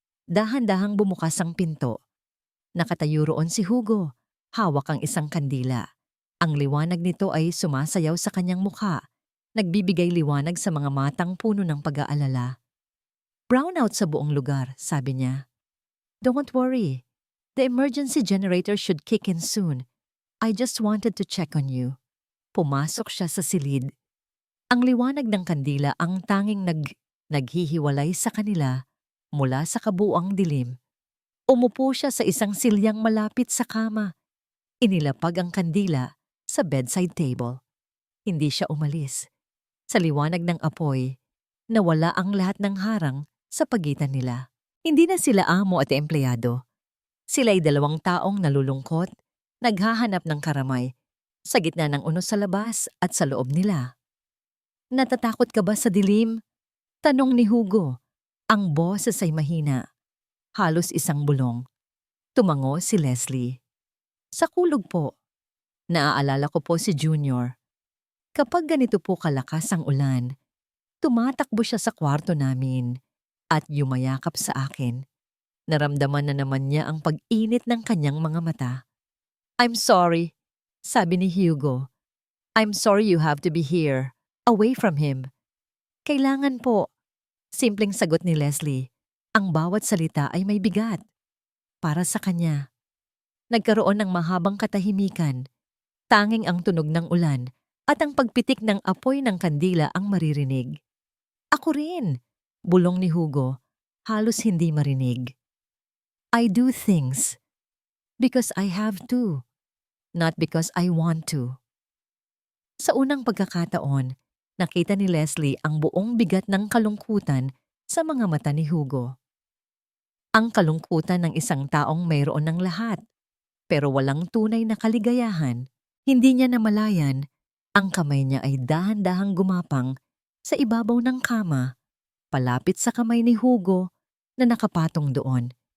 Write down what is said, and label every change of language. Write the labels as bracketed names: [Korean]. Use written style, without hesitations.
[Filipino] Dahan-dahang bumukas ang pinto. Nakatayo roon si Hugo, hawak ang isang kandila. Ang liwanag nito ay sumasayaw sa kanyang mukha, nagbibigay liwanag sa mga matang puno ng pag-aalala. "Brownout sa buong lugar," sabi niya. [English] "Don't worry. The emergency generator should kick in soon. I just wanted to check on you." [Filipino] Pumasok siya sa silid. Ang liwanag ng kandila ang tanging naghihiwalay sa kanila mula sa kabuuang dilim. Umupo siya sa isang silyang malapit sa kama. Inilapag ang kandila sa bedside table. Hindi siya umalis. Sa liwanag ng apoy, nawala ang lahat ng harang sa pagitan nila. Hindi na sila amo at empleyado. Sila'y dalawang taong nalulungkot, naghahanap ng karamay, sa gitna ng unos sa labas at sa loob nila. Natatakot ka ba sa dilim? Tanong ni Hugo. Ang boses ay mahina, halos isang bulong. Tumango si Leslie. Sa kulog po. Naaalala ko po si Junior. Kapag ganito po kalakas ang ulan, tumatakbo siya sa kwarto namin at yumayakap sa akin. Naramdaman na naman niya ang pag-init ng kanyang mga mata. [English] I'm sorry, [Filipino] sabi ni Hugo. [English] I'm sorry you have to be here, away from him. [Filipino] Kailangan po. Simpleng sagot ni Leslie. Ang bawat salita ay may bigat. Para sa kanya. Nagkaroon ng mahabang katahimikan. Tanging ang tunog ng ulan at ang pagpitik ng apoy ng kandila ang maririnig. Ako rin, bulong ni Hugo, halos hindi marinig. [English] I do things because I have to, not because I want to. [Filipino] Sa unang pagkakataon, nakita ni Leslie ang buong bigat ng kalungkutan sa mga mata ni Hugo. Ang kalungkutan ng isang taong mayroon ng lahat, pero walang tunay na kaligayahan. Hindi niya namalayan, ang kamay niya ay dahan-dahang gumapang sa ibabaw ng kama, palapit sa kamay ni Hugo na nakapatong doon.